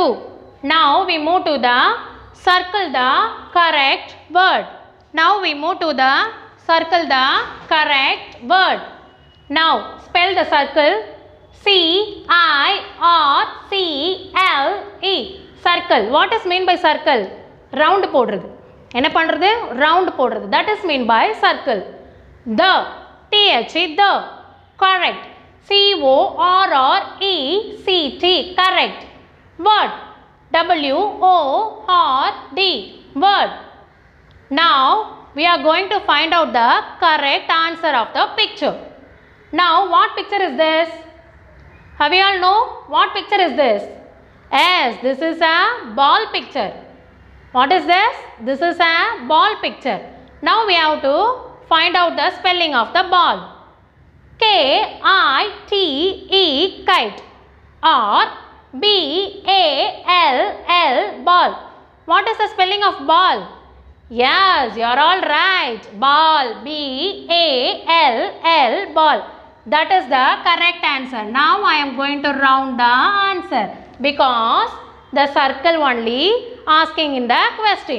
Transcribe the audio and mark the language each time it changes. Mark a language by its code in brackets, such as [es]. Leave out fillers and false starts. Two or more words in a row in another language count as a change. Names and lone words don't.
[en] Now we move to the circle the correct word. Now we move to the circle the correct word. Now spell the circle. C-I-R-C-L-E, circle. What is mean by circle? [ta] Round போடுறது. என்ன பண்றது? Round போடுறது. [en] That is mean by circle. The, T-H-E, the, correct. C-O-R-R-E-C-T, correct. Word, W-O-R-D, word. Now we are going to find out the correct answer of the picture. Now what picture is this? Have you all know what picture is this? Yes, this is a ball picture. What is this? This is a ball picture. Now we have to find out the spelling of the ball. K-I-T-E, kite, or B-A-L-L, ball. What is the spelling of ball? Yes, you are all right. Ball, B-A-L-L, ball. That is the correct answer. Now I am going to round the answer because the circle only asking in the question.